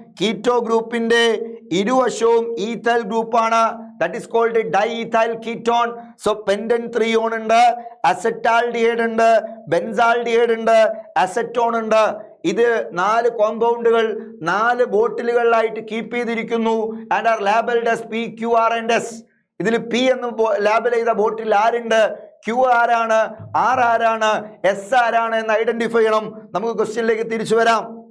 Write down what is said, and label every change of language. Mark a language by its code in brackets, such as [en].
[ml] Keto ഗ്രൂപ്പിന്റെ ഇരുവശവും ethyl ഗ്രൂപ്പാണ്. [en] That is called diethyl ketone. [ml] So പെൻഡൻത്രിയോൺ ഉണ്ട്, അസെറ്റാൽഡിഹൈഡ് ഉണ്ട്, ബെൻസാൾഡിഹൈഡ് ഉണ്ട്, അസെറ്റോൺ ഉണ്ട്. ഇത് 4 കോമ്പൗണ്ടുകൾ 4 ബോട്ടിലുകളിലായിട്ട് കീപ്പ് ചെയ്തിരിക്കുന്നു. [en] And are labelled as P, Q, R and S. [ml] ഇതിൽ P എന്ന് ലാബൽ ചെയ്ത ബോട്ടിൽ ആരുണ്ട്? Q ആരാണ്, R ആരാണ്, S ആരാണ് എന്ന് ഐഡന്റിഫൈ ചെയ്യണം. നമുക്ക് ക്വസ്റ്റ്യനിലേക്ക് തിരിച്ചു വരാം.